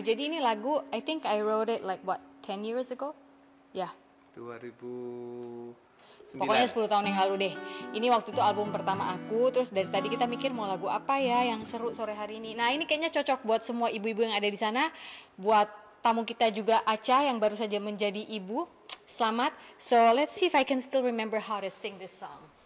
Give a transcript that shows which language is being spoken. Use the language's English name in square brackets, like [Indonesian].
[Indonesian] Jadi ini lagu, [English] I think I wrote it like what, 10 years ago? [Indonesian] Ya. 2009. Pokoknya 10 tahun yang lalu deh. Ini waktu itu album pertama aku. Terus dari tadi kita mikir mau lagu apa ya yang seru sore hari ini. Nah ini kayaknya cocok buat semua ibu-ibu yang ada di sana. Buat tamu kita juga Aca yang baru saja menjadi ibu. Selamat. [English] So let's see if I can still remember how to sing this song.